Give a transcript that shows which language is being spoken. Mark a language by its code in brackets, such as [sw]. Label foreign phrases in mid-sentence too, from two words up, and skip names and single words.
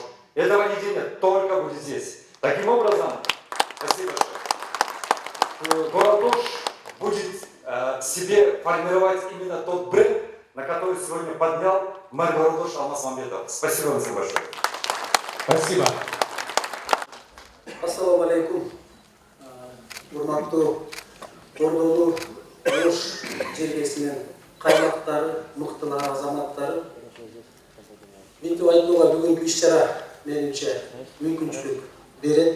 [ru] Этого нигде нет, только будет здесь. Таким образом, спасибо большое. Город Ош будет в себе формировать именно тот бренд, на который сегодня поднял мэр города Ош Алмаз Мамбетов. Спасибо вам большое. Спасибо. [ar] السلام عليكم. [ky] Урматтуу Ордолу Ош жергесинин каймактары, мыктылар, азаматтары. Мынтип айтууга бүгүнкү иш-чара менимче мүмкүнчүлүк берет.